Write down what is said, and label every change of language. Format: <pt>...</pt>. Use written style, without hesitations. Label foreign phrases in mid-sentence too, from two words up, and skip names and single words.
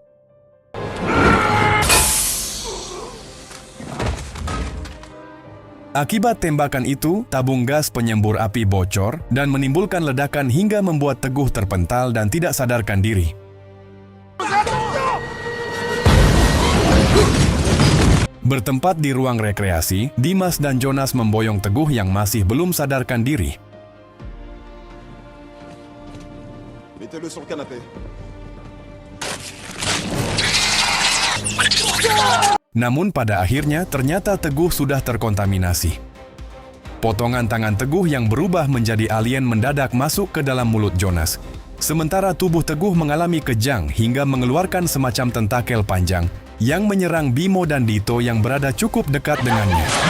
<id>Akibat tembakan itu, tabung gas penyembur api bocor dan menimbulkan ledakan hingga membuat Teguh terpental dan tidak sadarkan diri. Bertempat di ruang rekreasi, Dimas dan Jonas memboyong Teguh yang masih belum sadarkan diri.</id> <fr>Mettez-le sur le canapé.</fr> <id>Namun pada akhirnya ternyata Teguh sudah terkontaminasi. Potongan tangan Teguh yang berubah menjadi alien mendadak masuk ke dalam mulut Jonas. Sementara tubuh Teguh mengalami kejang hingga mengeluarkan semacam tentakel panjang yang menyerang Bimo dan Dito yang berada cukup dekat dengannya.</id>